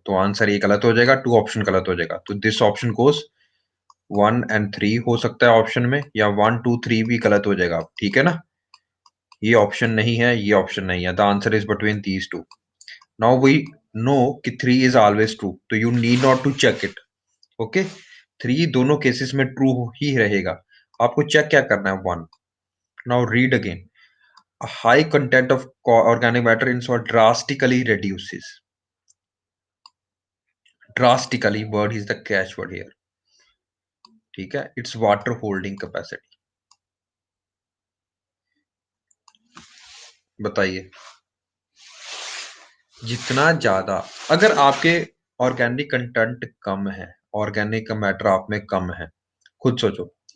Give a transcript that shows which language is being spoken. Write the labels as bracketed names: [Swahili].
[Hindi] तो आंसर ये गलत हो जाएगा, टू ऑप्शन गलत हो जाएगा। तो दिस ऑप्शन गोस 1 and 3 हो सकता है ऑप्शन में, या 1, 2, 3 भी गलत हो जाएगा, ठीक है ना। ये ऑप्शन नहीं है, ये ऑप्शन नहीं है। [English] The answer is between these two. Now we know कि 3 is always true, तो you need not to check it. [Hindi] Okay, 3 दोनों केसेस में ट्रू ही रहेगा। आपको चेक क्या करना है? 1। [English] Now read again. A high content of organic matter in soil drastically reduces. Drastically word is the catch word here. [Hindi] ठीक है, [English] It's water holding capacity. [Hindi] बताइए। जितना ज्यादा, अगर आपके ऑर्गेनिक कंटेंट कम है, ऑर्गेनिक मैटर आप में कम है, खुद सोचो।